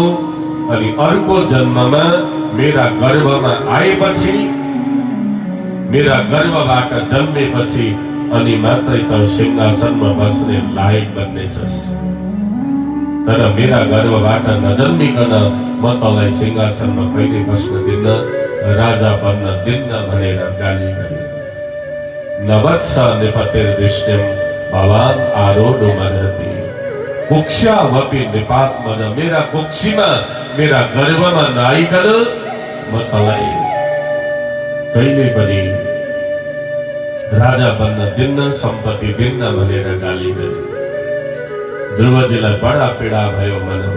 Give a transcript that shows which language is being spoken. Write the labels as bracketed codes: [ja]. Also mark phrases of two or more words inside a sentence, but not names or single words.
[ne] अनि अर्को जन्ममा मेरा गर्भमा आएपछि, मेरा गर्भबाट जन्मेपछि अनि मात्रै त सिंहासनमा बस्ने लायक बन्नेछस्। तर मेरा गर्भबाट नजन्मिकन म तँलाई सिंहासनमा कहिले बस्न दिन्न, राजा बन्न दिन्न भनेर गाली गरे। [sa] नवत्स निपतिर्दृष्टिम भवान् आरोढुमर्हति कुक्षावपि निपात्मन। [ne] मेरा कुक्षीमा, मेरा गर्भमा नआइकन म तँलाई कहिले पनि राजा बन्न दिन्न, सम्पत्ति दिन्न भनेर गाली गरे। ध्रुवजीलाई बडा पीडा भयो मनमा।